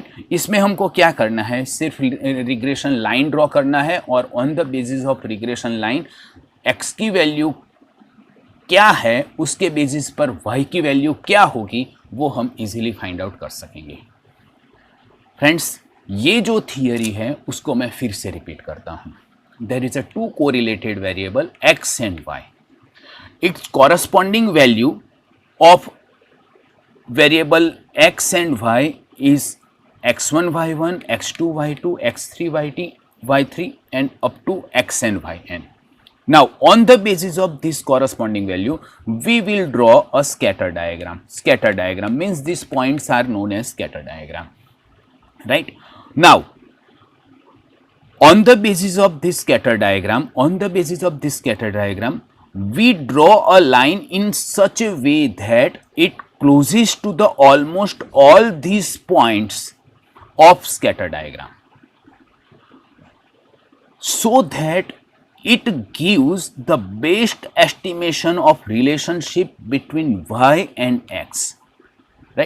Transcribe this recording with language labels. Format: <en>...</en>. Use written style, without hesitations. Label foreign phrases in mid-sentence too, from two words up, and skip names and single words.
<hi>इसमें हमको क्या करना है, सिर्फ</hi> <en>regression line draw</en> <hi>करना है और</hi> <en>on the basis of regression line x</en> <hi>की वैल्यू क्या है उसके बेसिस पर y की वैल्यू क्या होगी वो हम</hi> <en>easily find out</en> <hi>कर सकेंगे. फ्रेंड्स, ये जो थियरी है उसको मैं फिर से रिपीट करता हूं.</hi> <en>There is a two correlated variable x and y. Its corresponding value of variable x and y is x1 y1, x2 y2, x3 y3 and up to xn yn. Now on the basis of this corresponding value we will draw a scatter diagram. Scatter diagram means these points are known as scatter diagram, right? Now on the basis of this scatter diagram, we draw a line in such a way that it closes to the almost all these points of scatter diagram, so that it gives the best estimation of relationship between y and x, right?</en>